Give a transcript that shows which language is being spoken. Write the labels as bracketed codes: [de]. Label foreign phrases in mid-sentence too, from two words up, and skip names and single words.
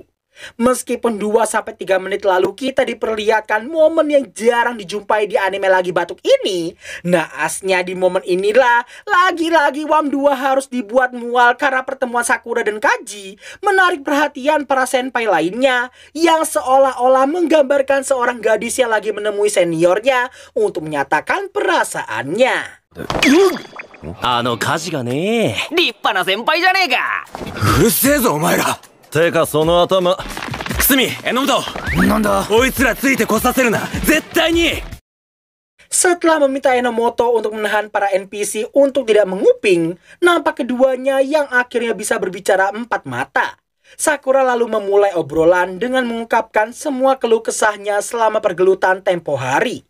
[id] Meskipun 2-3 menit lalu kita diperlihatkan momen yang jarang dijumpai di anime lagi batuk ini, naasnya di momen inilah lagi-lagi WAM 2 harus dibuat mual karena pertemuan Sakura dan Kaji menarik perhatian para senpai lainnya yang seolah-olah menggambarkan seorang gadis yang lagi menemui seniornya untuk menyatakan perasaannya. [ja] あの火事がね、立派な先輩じゃねえか。うるせえぞお前ら。てかその頭、くすみ、榎本。なんだ。こいつらついてこさせるな、絶対に。 [id] Setelah meminta Enomoto untuk menahan para NPC untuk tidak menguping, nampak keduanya yang akhirnya bisa berbicara empat mata. Sakura lalu memulai obrolan dengan mengungkapkan semua keluh kesahnya selama pergelutan tempo hari.